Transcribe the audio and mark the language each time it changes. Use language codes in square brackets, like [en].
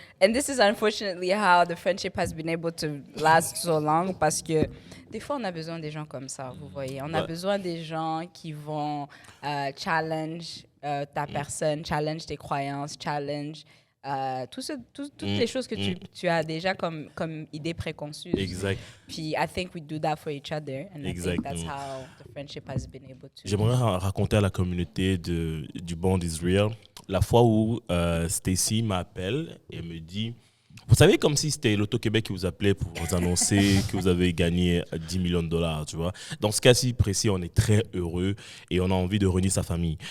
[en] And this is unfortunately how the friendship has been able to last so long [fr] parce que des fois on a besoin des gens comme ça, vous voyez. On a Ouais. besoin des gens qui vont challenge ta personne, challenge tes croyances, challenge toutes les choses que tu as déjà comme idée préconçue. Exact. [en] Puis I think we do that for each other, and I think that's how the friendship has been able to. [fr] J'aimerais raconter à la communauté du Bond Israel la fois où Stacy m'appelle et me dit, vous savez, comme si c'était l'Auto-Québec qui vous appelait pour vous annoncer que vous avez gagné 10 millions de dollars, tu vois. Dans ce cas-ci précis, on est très heureux et on a envie de réunir sa famille.